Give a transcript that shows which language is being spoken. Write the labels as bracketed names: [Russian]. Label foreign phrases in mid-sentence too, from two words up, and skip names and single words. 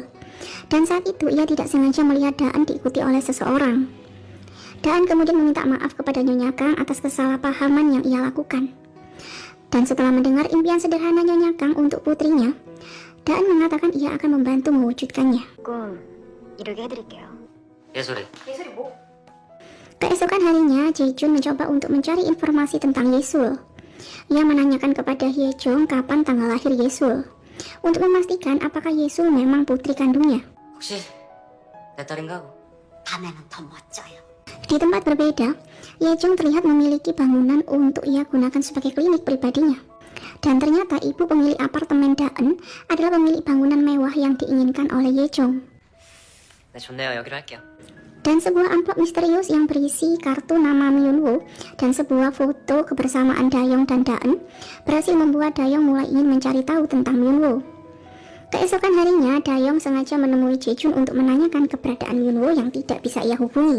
[Indonesian] Dan saat itu ia tidak sengaja melihat Daan diikuti oleh seseorang. Daan kemudian meminta maaf kepada Nyonya Kang atas kesalahpahaman yang ia lakukan. Dan setelah mendengar impian sederhana Nyonya Kang untuk putrinya, Daan mengatakan ia akan membantu mewujudkannya. [Korean] 조금 이르게 해드릴게요. 예술이. 예술이 뭐? [Indonesian] Keesokan harinya, Jae-jun mencoba untuk mencari informasi tentang Yesul. Ia menanyakan kepada Hyejong kapan tanggal lahir Yesul, untuk memastikan apakah Yesul memang putri kandungnya. [Korean] 혹시 내 딸인가? 밤에는 더 멋져요. [Indonesian] Di tempat berbeda, Ye Jong terlihat memiliki bangunan untuk ia gunakan sebagai klinik pribadinya. Dan ternyata ibu pemilik apartemen Daen adalah pemilik bangunan mewah yang diinginkan oleh Ye Jong. [Korean] 네, 좋네요. 여기로 할게요. [Indonesian] Dan sebuah amplop misterius yang berisi kartu nama Myunwoo dan sebuah foto kebersamaan Dayong dan Daen berhasil membuat Dayong mulai ingin mencari tahu tentang Myunwoo. Keesokan harinya, Dayong sengaja menemui Jejun untuk menanyakan keberadaan Myunwoo yang tidak bisa ia hubungi.